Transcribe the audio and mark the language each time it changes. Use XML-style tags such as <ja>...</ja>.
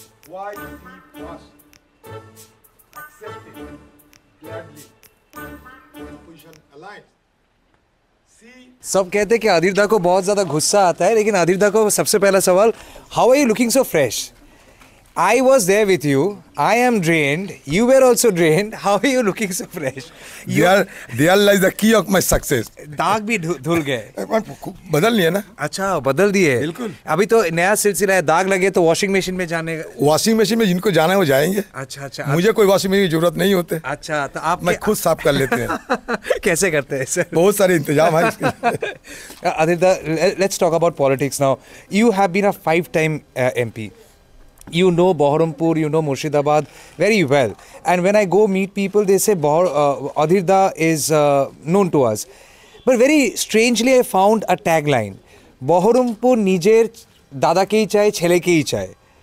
<en>Why he was accepted gladly opposition alliance. See,</en> <hi>सब कहते हैं कि आदिरदा को बहुत ज्यादा गुस्सा आता है, लेकिन आदिरदा को सबसे पहला सवाल,</hi> <en>How are you looking so fresh? I was there with you. I am drained. You were also drained. How are you looking so fresh? there lies the key of my success.</en> <hi>दाग भी धुल गए। बदल लिया ना, अच्छा, बदल दिए। बिल्कुल। अभी तो नया सिलसिला है, दाग लगे तो वॉशिंग मशीन में जाने का। वॉशिंग मशीन में जिनको जाना है वो जाएंगे। अच्छा अच्छा। मुझे कोई वॉशिंग मशीन की जरूरत नहीं होते। अच्छा, तो आप मैं खुद साफ कर लेते हैं। कैसे करते हैं सर? बहुत सारे इंतजाम है इसके लिए।</hi> <en>Aditya, let's talk about politics now. You have been a 5-time MP. You know Baharampur, you know Murshidabad very well. And when I go meet people, they say Aditya is known to us. But very strangely, I found a tagline. Baharampur</en> <bn>Nijer Dada ke hi chahe,</bn> <en>Chele ke hi chahe.</en>